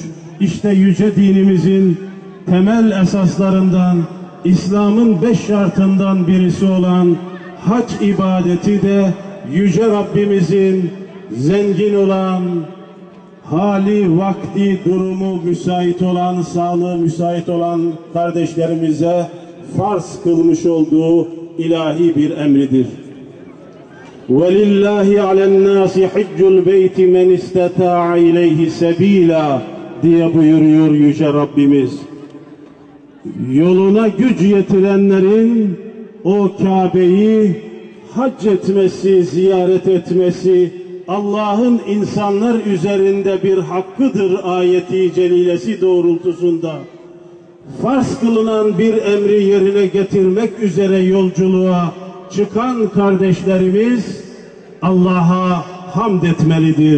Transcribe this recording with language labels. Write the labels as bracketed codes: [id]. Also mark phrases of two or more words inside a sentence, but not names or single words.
[tr] İşte yüce dinimizin temel esaslarından, İslam'ın 5 şartından birisi olan hac ibadeti de yüce Rabbimizin zengin olan, hali, vakti, durumu müsait olan, sağlığı müsait olan kardeşlerimize farz kılmış olduğu ilahi bir emridir. [ar] وَلِلَّهِ عَلَى النَّاسِ حِجُّ الْبَيْتِ مَنْ اِسْتَطَاعَ اِلَيْهِ سَب۪يلًا [tr] diye buyuruyor yüce Rabbimiz. Yoluna güç yetirenlerin o Kabe'yi hac etmesi, ziyaret etmesi Allah'ın insanlar üzerinde bir hakkıdır ayeti celilesi doğrultusunda farz kılınan bir emri yerine getirmek üzere yolculuğa çıkan kardeşlerimiz Allah'a hamd etmelidir.